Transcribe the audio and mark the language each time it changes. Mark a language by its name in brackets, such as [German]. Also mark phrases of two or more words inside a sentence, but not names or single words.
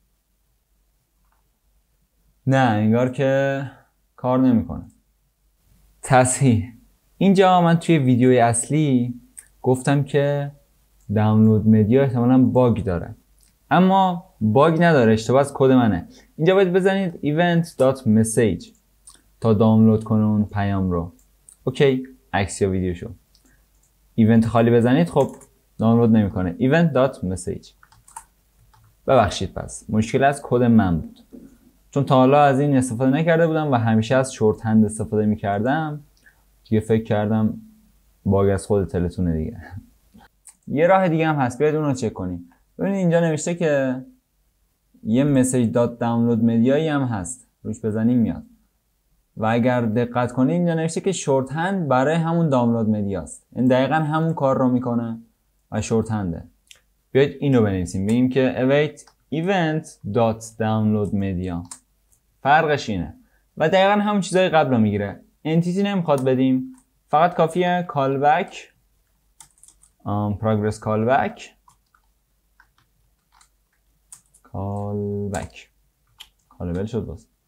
[Persian] نه انگار که کار نمیکنه. تصحیح: اینجا من توی ویدیوی اصلی گفتم که [English] download media [Persian] احتمالاً باگ داره، اما باگ نداره، اشتباه از کد منه. اینجا باید بزنید event.message تا دانلود کنه اون پیام رو. اوکی، عکس یا ویدیوشو. ایونت خالی بزنید خب دانلود نمیکنه. event.message. ببخشید پس مشکل از کد من بود، چون تا حالا از این استفاده نکرده بودم و همیشه از [English] short hand [Persian] استفاده میکردم. دیگه فکر کردم باگ از خود تلتونه دیگه. یه راه دیگه هم هست، بیاید اون رو چک کنیم. ببینید اینجا نوشته که یه [English] message dot download media [Persian] هم هست، روش بزنیم میاد. و اگر دقت کنید اینجا نوشته که [English] short hand [Persian] برای همون دانلود مدیاست. این دقیقاً همون کار رو میکنه و شورت هنده. بیاید اینو بنویسیم، بگیم که [English] await event.download media. [Persian] فرقش اینه و دقیقاً همون چیزای قبل رو میگیره. انتیتی نمیخواد بدیم، فقط کافیه [English] callback progress callback [Persian] کالبل شد باز.